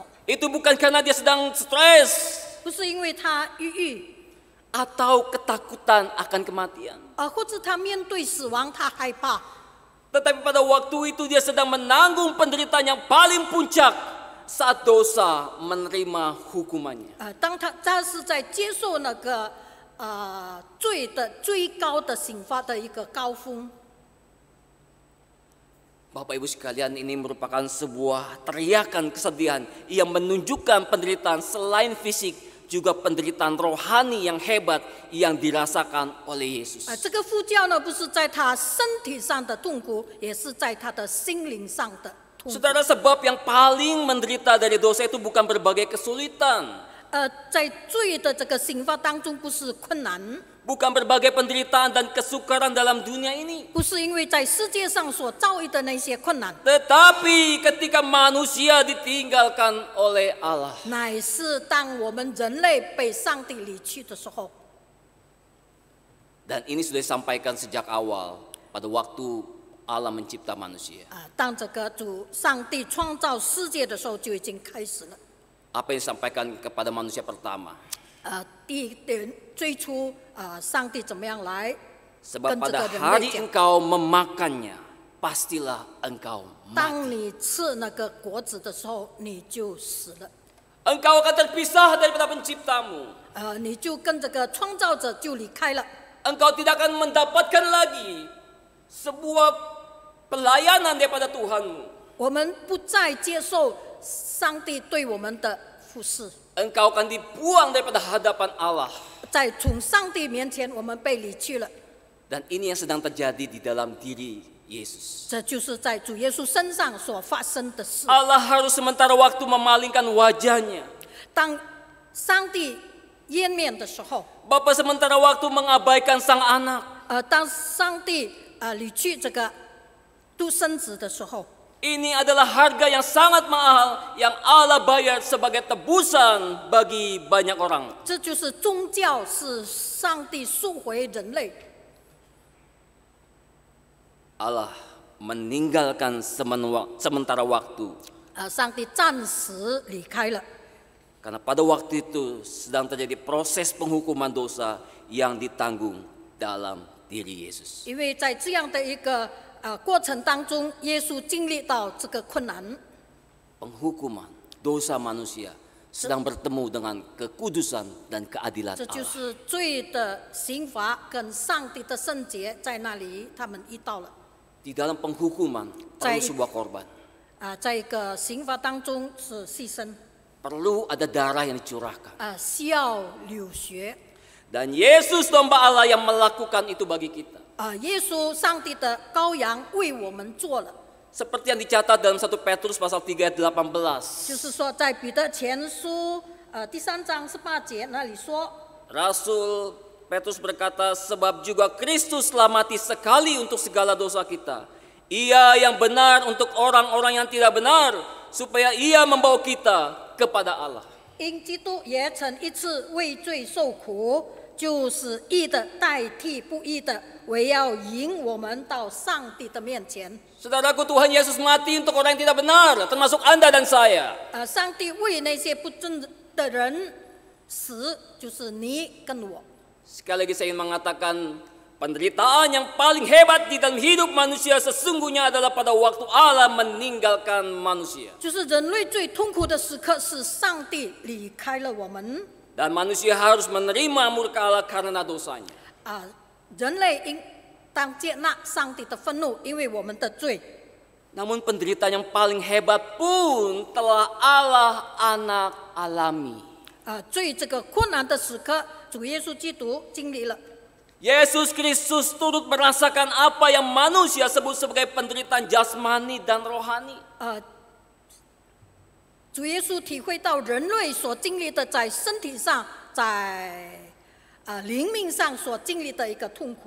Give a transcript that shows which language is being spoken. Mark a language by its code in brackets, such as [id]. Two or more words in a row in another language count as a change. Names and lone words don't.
[id] Itu bukan karena dia sedang stres [zh] 不是因为他抑郁， [id] atau ketakutan akan kematian. [zh] 或者他面对死亡他害怕。 [id] Tetapi pada waktu itu dia sedang menanggung penderitaan yang paling puncak saat dosa menerima hukumannya. [zh] 当他是在接受那个罪的最高的刑罚的一个高峰。 [id] Bapak Ibu sekalian, ini merupakan sebuah teriakan kesedihan yang menunjukkan penderitaan selain fisik juga penderitaan rohani yang hebat yang dirasakan oleh Yesus. [zh] 这个呼叫呢，不是在他身体上的痛苦，也是在他的心灵上的痛苦。 [id] Saudara, sebab yang paling menderita dari dosa itu bukan berbagai kesulitan, [zh] 在罪的这个刑罚当中，不是困难， [id] bukan berbagai penderitaan dan kesukaran dalam dunia ini. [zh] 不是因为在世界上所遭遇的那些困难， [id] Tetapi ketika manusia ditinggalkan oleh Allah. [zh] 乃是当我们人类被上帝离去的时候。 [id] Dan ini sudah disampaikan sejak awal pada waktu Allah mencipta manusia. [zh] 当这个主上帝创造世界的时候，就已经开始了。 [id] Apa yang disampaikan kepada manusia pertama? [zh] 第一点，最初上帝怎么样来 [id] Sebab [zh] 跟这 [id] pada [zh] 个人 [id] hari [zh] 类讲？ [id] engkau memakannya, pastilah engkau mati. [zh] 当你吃那个果子的时候，你就死了。 [id] Engkau akan terpisah daripada penciptamu. [zh] 你就跟这个创造者就离开了。 [id] Engkau tidak akan mendapatkan lagi sebuah pelayanan daripada Tuhanmu. [zh] 我们不再接受上帝对我们的服侍， [id] Engkau akan dibuang daripada hadapan Allah. [zh] 在从上帝面前，我们被离去了。 [id] Dan ini yang sedang terjadi di dalam diri Yesus. [zh] 这就是在主耶稣身上所发生的事。 [id] Allah harus sementara waktu memalingkan wajahnya. [zh] 当上帝湮灭的时候， [id] Bapa sementara waktu mengabaikan sang anak. [zh] 当上帝离去这个独生子的时候， [id] Ini adalah harga yang sangat mahal yang Allah bayar sebagai tebusan bagi banyak orang. [zh] 这就是宗教是上帝赎回人类。 [id] Allah meninggalkan sementara waktu. [zh] 上帝暂时离开了， [id] Karena pada waktu itu sedang terjadi proses penghukuman dosa yang ditanggung dalam diri Yesus. [zh] 因为在这样的一个过程当中，耶稣经历到这个困难， [id] Penghukuman dosa manusia sedang bertemu dengan kekudusan dan keadilan [zh] 这就 [id] Allah. [zh] 是罪的刑罚跟上帝的圣洁在那里，他们遇到了。 [id] Di dalam penghukuman perlu sebuah korban. [zh] 在一个刑罚当中是牺牲， [id] Perlu ada darah yang dicurahkan. [zh] 需要流血。 [id] Dan Yesus domba Allah yang melakukan itu bagi kita. [zh] 耶稣上帝的羔羊为我们做了， [id] Seperti yang dicatat dalam 1 Petrus pasal 3 ayat 18. [zh] 就是说在彼得前书第3章18节那里说， [id] Rasul Petrus berkata, sebab juga Kristus telah mati sekali untuk segala dosa kita. Ia yang benar untuk orang-orang yang tidak benar, supaya ia membawa kita kepada Allah. [zh] 因基督也曾一次为罪受苦，就是义的代替不义的，为要引我们到上帝的面前。 [id] Saudaraku, Tuhan Yesus mati untuk orang yang tidak benar, termasuk Anda dan saya. [zh] 上帝为那些不正的人死，就是你跟我。 [id] Sekali lagi saya ingin mengatakan, penderitaan yang paling hebat di dalam hidup manusia sesungguhnya adalah pada waktu Allah meninggalkan manusia. [zh] 就是人类最痛苦的时刻，是上帝离开了我们。 [id] Dan manusia harus menerima murka Allah karena dosanya. [zh] 人类应当接纳上帝的愤怒，因为我们的罪。 [id] Namun penderitaan yang paling hebat pun telah Allah anak alami. [zh] 最这个困难的时刻，主耶稣基督经历了。 [id] Yesus Kristus turut merasakan apa yang manusia sebut sebagai penderitaan jasmani dan rohani. [zh] 主耶稣体会到人类所经历的，在身体上，在灵命上所经历的一个痛苦。